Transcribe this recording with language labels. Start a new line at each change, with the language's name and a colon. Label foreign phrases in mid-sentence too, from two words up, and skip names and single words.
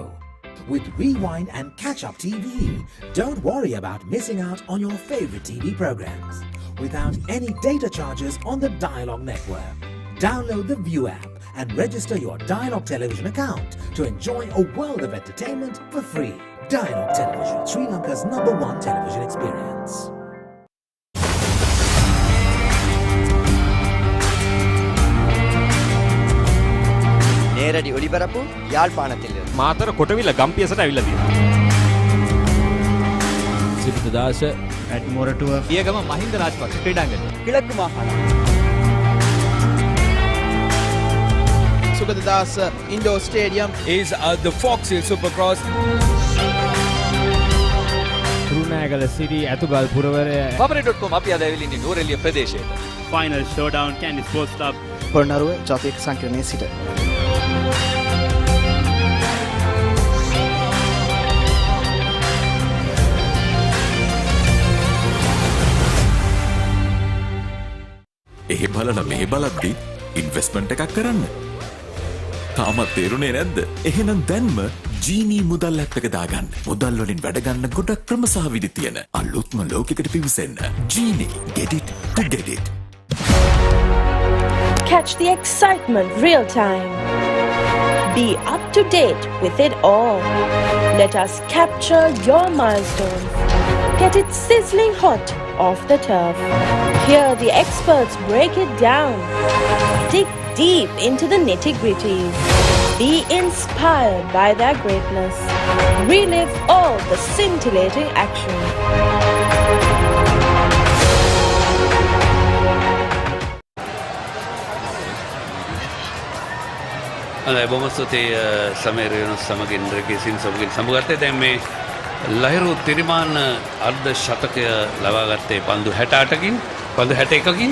English: With Rewind and Catch Up TV, don't worry about missing out on your favorite TV programs without any data charges on the Dialog network. Download the View app and register your Dialog television account to enjoy a world of entertainment for free. Dialog Television, Sri Lanka's #1 television experience.
Tamil: நேரடி ஒளிபரப்பு யாழ்ப்பாணத்திலிருந்து.
Sinhala: මාතර කොටවිල ගම්පියසට ඇවිල්ලා තියෙනවා. සිරිතදාස at Moratua පියගම මහින්ද රාජපක්ෂ ක්‍රීඩාංගණය.
Tamil: கிழக்கு மாகாணம்.
English: Sugadadasa Indoor Stadium is the Fox Hill Supercross.
Sinhala: රුණෑගල සිරි ඇතුගල් පුරවරය paparee.com අපි අද ඇවිල්ලා ඉන්නේ නෝරෙලිය ප්‍රදේශයට.
English: Final showdown Candy Sports Club
Sinhala: පොරණරුව ජාතික සංකීර්ණයේ සිට එහෙ බලලා මෙහෙ බලද්දි ඉන්වෙස්ට්මන්ට් එකක් කරන්න. තාමත් තේරුනේ නැද්ද? එහෙනම් දැන්ම ජීනී මුදල් ඇප් එක දාගන්න. මුදල් වලින් වැඩ ගන්න ගොඩක් ක්‍රම සහ විදි තියෙන අලුත්ම ලෝකයකට පිවිසෙන්න. ජීනී,
English: get it to get it. Catch the excitement real time. Be up to date with it all. Let us capture your milestones. Get it sizzling hot off the turf. Hear the experts break it down. Dig deep into the nitty-gritties. Be inspired by their greatness. Relive all the scintillating action.
Sinhala: බොහොම ස්තුතියි සමීර් යුනුස් සමගින් රකීසින් සමගින් සමුගත්තේ. දැන් මේ ලහිරු තිරිමාන්න අර්ධ ශතකය ලබා ගත්තේ පන්දු 68කින් පන්දු 61කින්.